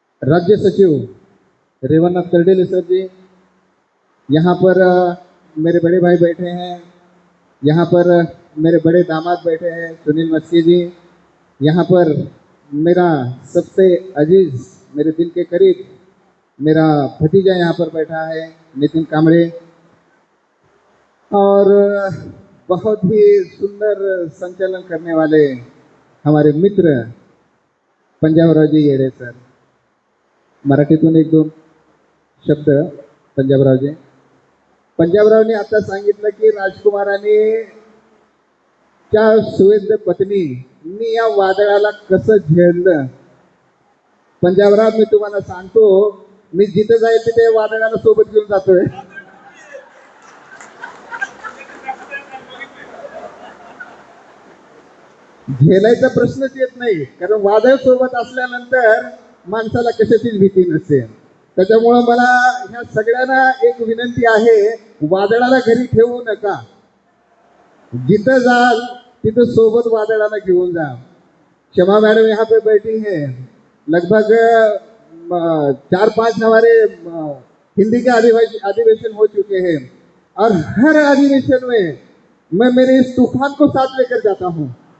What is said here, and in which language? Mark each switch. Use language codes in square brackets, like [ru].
[hi] राज्य सचिव रेवन्नाथ कर्डेले सर जी, यहाँ पर मेरे बड़े भाई बैठे हैं, यहाँ पर मेरे बड़े दामाद बैठे हैं सुनील मस्की जी, यहाँ पर मेरा सबसे अजीज, मेरे दिल के करीब मेरा भतीजा यहाँ पर बैठा है नितिन कामरे, और बहुत ही सुंदर संचालन करने वाले हमारे मित्र पंजाबरावजी येडे सर। [mr] मराठीतून एक दोन शब्द पंजाबरावजी. पंजाबरावने आता सांगितलं की राजकुमाराने त्या सुवेद्य पत्नींनी या वादळाला कसं झेललं. पंजाबराव, मी तुम्हाला सांगतो, मी जिथे जाईल तिथे वादळाला सोबत घेऊन जातोय. झेलायचा प्रश्नच येत नाही, कारण वादळ सोबत असल्यानंतर माणसाला कशाचीच भीती नसते. त्याच्यामुळं मला ह्या सगळ्यांना एक विनंती आहे, वादळाला घरी ठेवू नका, जिथं जाल तिथं सोबत वादळाला घेऊन जा. [hi] क्षमा मैडम यहाँ पे बैठी हैं, लगभग 4-5 हमारे हिंदी के अधिवेशन हो चुके हैं, और हर अधिवेशन में मैं मेरे इस तूफान को साथ लेकर जाता हूँ.